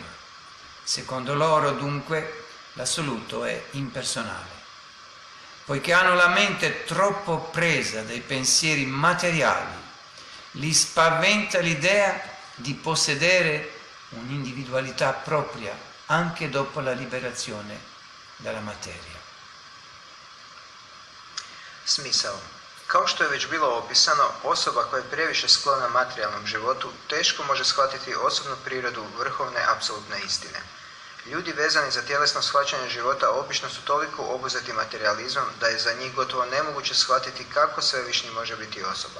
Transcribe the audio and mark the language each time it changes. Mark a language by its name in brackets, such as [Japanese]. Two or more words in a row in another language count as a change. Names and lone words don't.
[Italian] Secondo loro, dunque, l'assoluto è impersonale. Poiché hanno la mente troppo presa dai pensieri materiali, li spaventa l'idea di possedere un'individualità propria anche dopo la liberazione dalla materia. [Croatian] Smisao. Kao što je već bilo opisano, osoba koja je previše sklona materijalnom životu teško može shvatiti osobnu prirodu vrhovne apsolutne istine. Ljudi vezani za tjelesno shvaćanje života obično su toliko obuzeti materializmom da je za njih gotovo nemoguće shvatiti kako svevišnji može biti osoba.